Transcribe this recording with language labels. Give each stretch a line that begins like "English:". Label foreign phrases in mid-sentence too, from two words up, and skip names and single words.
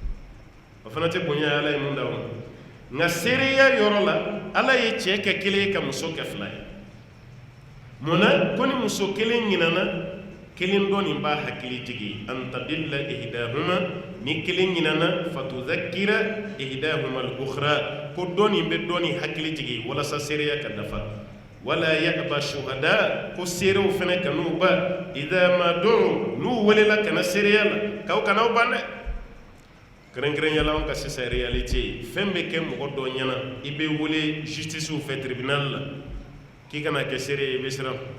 Bambara: o fana tɛ bonya ye ala ye mun d'aw ma nka seereya yɔrɔ la ala ye cɛ kɛ 1 ye ka muso kɛ 2 ye mun na ko ni muso 1 ɲinana 1 dɔ nin b'a hakili jigi
Arabic: أن تضل إحداهما
Bambara: ni 1 ɲinana
Arabic: فتذكر إحداهما
Bambara: al-ukhra ko dɔ nin bɛ dɔ nin hakili jigi walasa seereya ka dafa
Arabic: ولا يأب الشهداء
Bambara: ko seerew fana kan'u ba
Arabic: إذا ما دعوا
Bambara: n'u welela kana seereya la k'aw kan'aw ban dɛ kɛrɛnkɛrɛnnenya la an ka sisan réalité fɛn bɛ kɛ mɔgɔ dɔ ɲɛna i bɛ wele justice fɛ tribunal la k'i kana kɛ seere ye i bɛ siran